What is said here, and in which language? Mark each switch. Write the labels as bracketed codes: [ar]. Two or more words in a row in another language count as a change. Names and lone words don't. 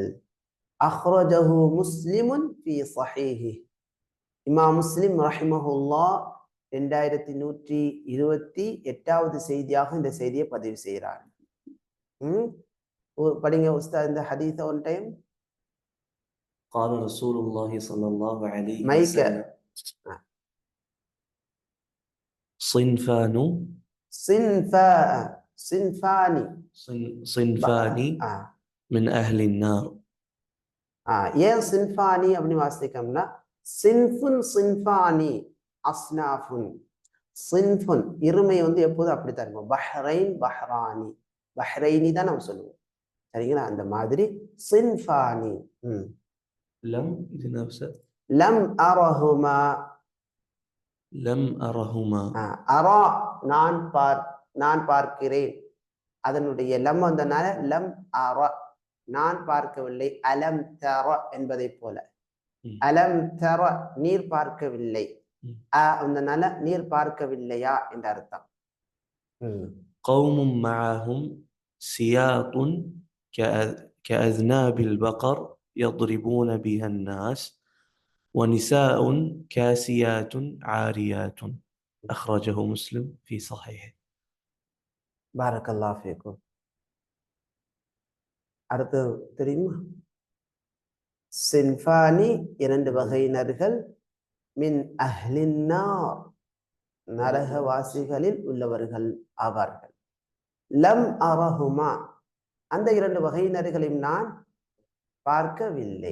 [ar] أخرجه مسلم في صحيحه, [ta] இமாம் முஸ்லிம் ரஹிமஹுல்லாஹ் 2128வது செய்தியாக இந்த செய்தியை பதிவு செய்கிறார். படிங்க உஸ்தாத் இந்த ஹதீஸ [en] one time. [ar] قال رسول الله صلى الله عليه [ta] மைக்க [ar] وسلم صنفان صنفا صنفان صنفان من أهل النار. [ta] ஏன் சின்ஃபானி அப்படின்னு வாசிக்கோம்னா [ar] صنف صنفان أصناف. [ta] சின்ஃபுன் இருமை வந்து எப்போதும் அப்படித்தான் இருக்கும். [ar] بحرين بحران بحرين [ta] தான் நம்ம சொல்லுவோம். சரிங்களா? அந்த மாதிரி சின்ஃபானி. லம் இது நஃப்ஸ [ar] لم أرهما. لم أرهما. [ta] அரா நான் பார்க்கிறேன். அதனுடைய லம் வந்தனால [ar] لم أر [ta] நான் பார்க்கவில்லை. [ar] ألم تر [ta] என்பதை போல [ar] ألم تر [ta] நீர் பார்க்கவில்லை. அதனால நீர் பார்க்கவில்லையா என்ற அர்த்தம். [ar] قوم معهم سياط كأذناب البقر يضربون بها الناس ونساء كاسيات عاريات. أخرجه مسلم في صحيحه. بارك الله فيكم. [ta] அடுத்து தெரியுமா? சின்ஃபானி இரண்டு வகையினர்கள், [ar] من أهل النار [ta] நரகவாசிகளில் உள்ளவர்கள் ஆவார்கள். [ar] لم أرهما [ta] அந்த இரண்டு வகையினர்களையும் நான் பார்க்கவில்லை.